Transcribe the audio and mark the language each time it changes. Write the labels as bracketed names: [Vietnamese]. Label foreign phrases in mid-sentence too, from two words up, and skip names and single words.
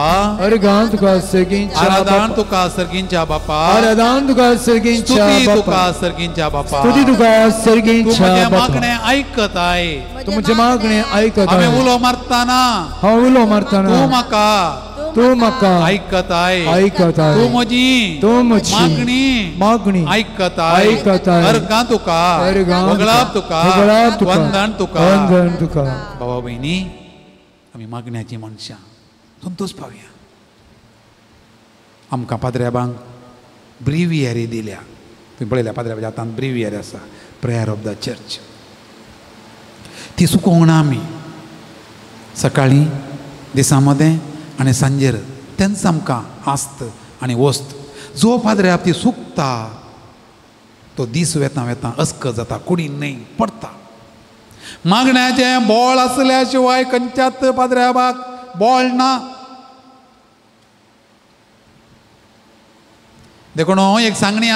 [Konkani] अर्गां तुका सर्गींच्या आराधन तुका सर्गींच्या बापा आराधन तुका सर्गींच्या स्तुती बापा तुका सर्गींच्या बापा स्तुती तुका तू सर्गींच्या म्हजे बापा [Marathi] मागणे ऐकत आहे [Konkani] तू म्हजे मागणे ऐकत हांवें [Marathi] आहे [Konkani] उलो मारतना हांव उलो मारतना तू म्हाका तू म्हाका [Marathi] ऐकत आहे ऐकत आहे [Konkani] तू म्हजी तू म्हजी मागणी [Marathi] ऐकत आहे ऐकत आहे [Konkani] अर्गां तुका अर्गां वगळाप तुका वगळाप तुका वंदन तुका वंदन तुका भावा बहिणी आमी मागण्याची मनशां संतोष पावया आमकां पाद्र्याबांक ब्रिवियरी दिल्या तुम्ही पळयल्या पाद्र्याबाच्या हातांत ब्रिवियरी आसा [English] prayer of the church [Konkani] ती सुकोवंक ना आमी सकाळीं दिसा मदें आनी सांजेर तेंच आमकां आस्त आनी वस्त जो पाद्र्याब ती सुकता तो दीस वेता वेता अस्क जाता कुडीन न्हय पडता मागण्याचें बोळ आसल्या शिवाय खंयच्याच पाद्र्याबाक बोळ ना देखून एक सांगणी